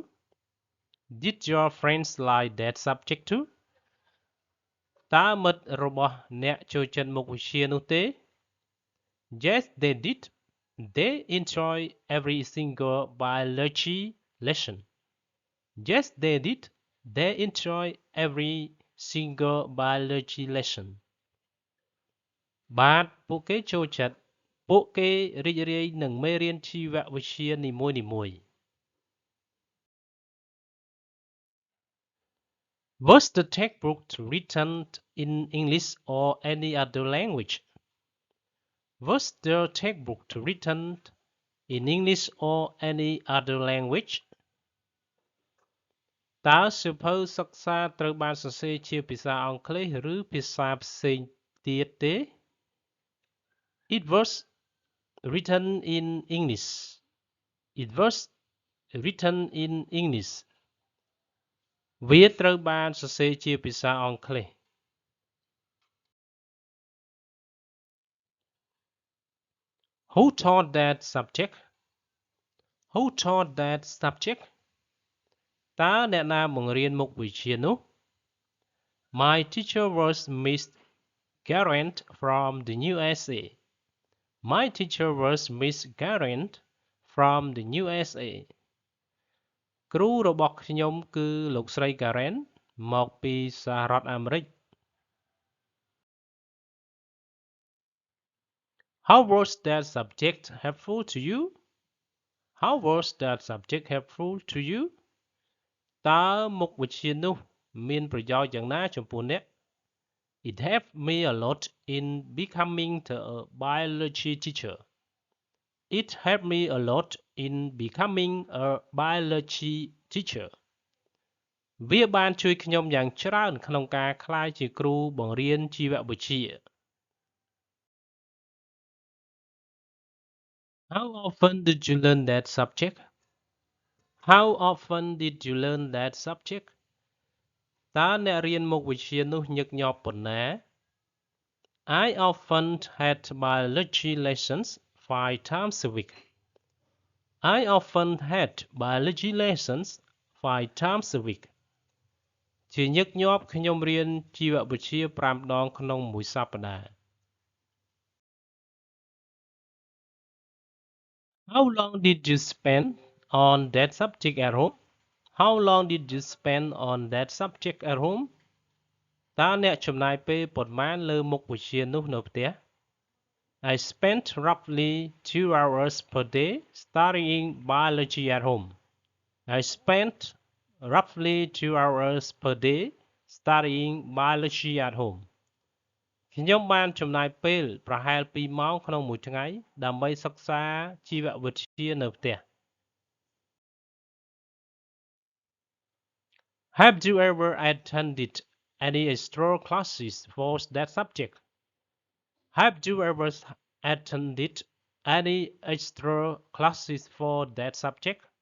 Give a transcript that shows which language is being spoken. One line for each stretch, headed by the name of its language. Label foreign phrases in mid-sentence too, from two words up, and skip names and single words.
English: Did your friends like that subject too?
Khmer: តើមិត្តរបស់អ្នកចូលចិត្តមុខវិជ្ជានោះទេ
English: Yes, they did. They enjoy every single biology lesson. Yes, they did. They enjoy every single biology lesson.
Khmer: បាទពួកគេចូលចិត្តពួកគេរីករាយនឹងមេរៀនជីវវិទ្យានីមួយៗ
English: Was the textbook written in English or any other language? Was the textbook written in English or any other language?
Khmer: តើសៀវភៅសិក្សាត្រូវបានសរសេរជាភាសាអង់គ្លេសឬភាសាផ្សេងទៀតទេ
English: It was written in English. It was written in English.
Khmer: វាត្រូវបានសរសេរជាភាសាអង់គ្លេស
English: Who taught that subject? Who taught that subject?
Khmer: តើអ្នកណាបង្រៀនមុខវិជ្ជានោះ
English: My teacher was Miss Garrett from the USA. My teacher was Miss Garrett from the USA.
Khmer: គ្រូរបស់ខ្ញុំគឺលោកស្រី Garrett មកពីសហរដ្ឋអាមេរិក
English: How was that subject helpful to you? How was that subject helpful to you?
Khmer: តើមុខវិជ្ជានោះមានប្រយោជន៍យ៉ាងណាចំពោះអ្នក
English: It helped me a lot in becoming a biology teacher. It helped me a lot in becoming a biology teacher.
Khmer: វាបានជួយខ្ញុំយ៉ាងច្រើនក្នុងការក្លាយជាគ្រូបង្រៀនជីវវិទ្យា
English: How often did you learn that subject? How often did you learn that subject?
Khmer: តើអ្នករៀនមុខវិជ្ជានោះញឹកញាប់ប៉ុណ្ណា
English: I often had biology lessons 5 times a week. I often had biology lessons 5 times a week.
Khmer: ជាញឹកញាប់ខ្ញុំរៀនជីវវិទ្យា5 ដងក្នុងមួយសប្តាហ៍
English: How long did you spend on that subject at home? How long did you spend on that subject at home?
Khmer: តើអ្នកចំណាយពេលប៉ុន្មានលើមុខវិជ្ជានោះនៅផ្ទះ
English: I spent roughly 2 hours per day studying biology at home. I spent roughly 2 hours per day studying biology at home.
Khmer: ខ្ញុំបានចំណាយពេលប្រហែល2 ម៉ោងក្នុងមួយថ្ងៃដើម្បីសិក្សាជីវវិទ្យានៅផ្ទះ
English: Have you ever attended any extra classes for that subject? Have you ever attended any extra classes for that subject?